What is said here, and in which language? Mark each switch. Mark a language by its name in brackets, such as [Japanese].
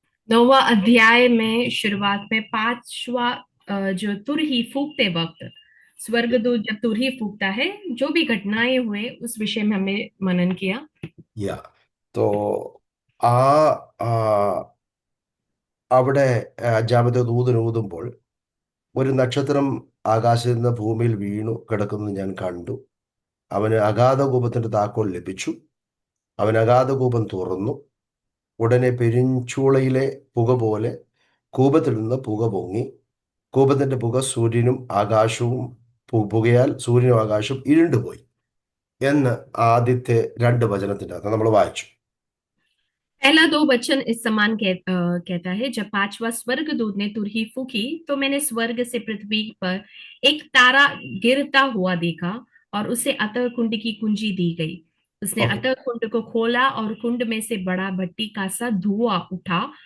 [Hindi] 9वां अध्याय में शुरुआत में पांचवा जो तुरही फूकते वक्त स्वर्गदूत जब तुरही फूकता है, जो भी घटनाएं हुए उस विषय में हमने मनन किया। യാ. [Malayalam] തോ ആ ആ, അവിടെ അഞ്ചാമത്തെ ദൂതൻ ഊതുമ്പോൾ ഒരു നക്ഷത്രം ആകാശത്ത് നിന്ന് ഭൂമിയിൽ വീണു കിടക്കുന്നത് ഞാൻ കണ്ടു. അവന് അഗാധകൂപത്തിന്റെ താക്കോൽ ലഭിച്ചു. അവൻ അഗാധകൂപം തുറന്നു. ഉടനെ പെരിഞ്ചൂളയിലെ പുക പോലെ കൂപത്തിൽ നിന്ന് പുക പൊങ്ങി. കൂപത്തിന്റെ പുക സൂര്യനും ആകാശവും പുകയാൽ സൂര്യനും ആകാശവും ഇരുണ്ടുപോയി എന്ന് ആദ്യത്തെ രണ്ട് വചനത്തിനകത്ത് നമ്മൾ വായിച്ചു. [Hindi] पहला दो वचन इस समान कहता है, जब पांचवा स्वर्गदूत ने तुरही फूकी तो मैंने स्वर्ग से पृथ्वी पर एक तारा गिरता हुआ देखा और उसे अतः कुंड की कुंजी दी गई। उसने ഓക്കെ. अतः कुंड को खोला और कुंड में से बड़ा भट्टी का सा धुआं उठा।